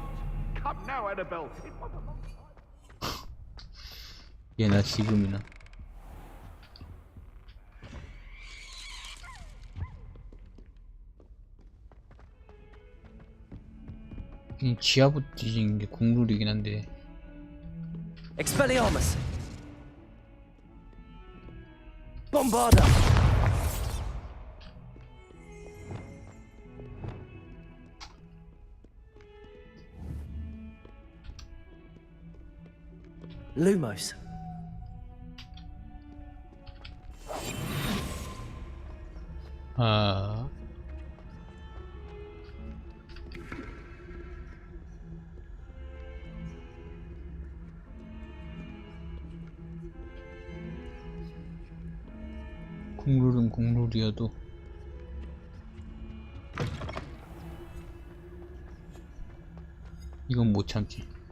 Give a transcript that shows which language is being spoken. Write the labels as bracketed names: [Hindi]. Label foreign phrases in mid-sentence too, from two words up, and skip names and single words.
[English] Come now, Annabelle. [Korean] 얘나 지금이나. 이 지하부터 뒤지는 게 국룰이긴 한데. [Latin] Expelliarmus. Bombarda. Lumos. [Korean] 아. 국룰은 국룰이어도 이건 못 참지.